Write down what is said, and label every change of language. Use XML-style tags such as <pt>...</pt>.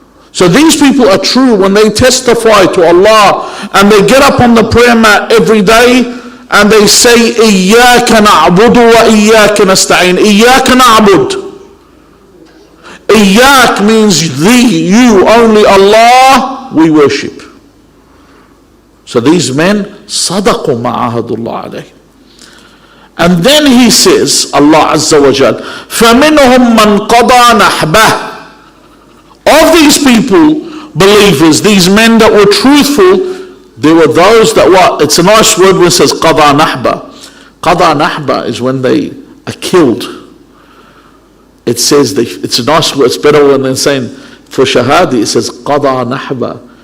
<en>So these people are true when they testify to Allah and they get up on the prayer mat every day and they say,</en> <ar>إِيَّاكَ نَعْبُدُ وَإِيَّاكَ نَسْتَعِينُ. إِيَّاكَ نَعْبُدُ.</ar> <en>Iyyak means thee, you, only Allah we worship. So these men,</en> <ar>صَدَقُوا مَا عَهَدُوا اللَّهَ عَلَيْهِ.</ar> <en>And then he says, Allah Azza wa Jal,</en> <ar>فَمِنْهُمْ مَنْ قَضَى نَحْبَهُ.</ar> <en>Of these people, believers, these men that were truthful, there were those that were, it's a nice word when it says</en> <ar>قَضَى نَحْبَهُ. قَضَى نَحْبَهُ</ar> <en>is when they are killed. It says, it's a nice word, it's better than saying, for shahadi, it says قَضَى نَحْبَهُ.</en>